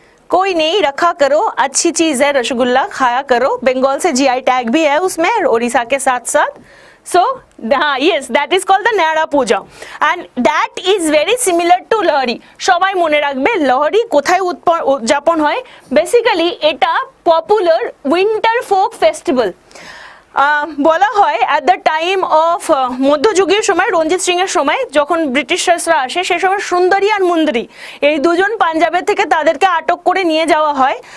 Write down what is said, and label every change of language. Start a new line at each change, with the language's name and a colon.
Hindi: कोई नहीं, रखा करो, अच्छी चीज है, रसगुल्ला खाया करो, बंगाल से जीआई टैग भी है उसमें, उड़ीसा के साथ साथ।
English: So हाँ, yes, that is called the Nara Puja, and that is very similar to Lohri.
Bangla: সবাই মনে রাখবে লোহরি কোথায় উদযাপন হয়। বেসিক্যালি এটা
English: Popular winter folk festival.
Bangla: বলা হয়
English: at the time of
Bangla: মধ্যযুগীয় সময়, রঞ্জিত সিং এর সময়, যখন ব্রিটিশার্সরা আসে, সেই সময় সুন্দরী আর মুন্দরি এই দুজন পাঞ্জাবের থেকে তাদেরকে আটক করে নিয়ে যাওয়া হয়।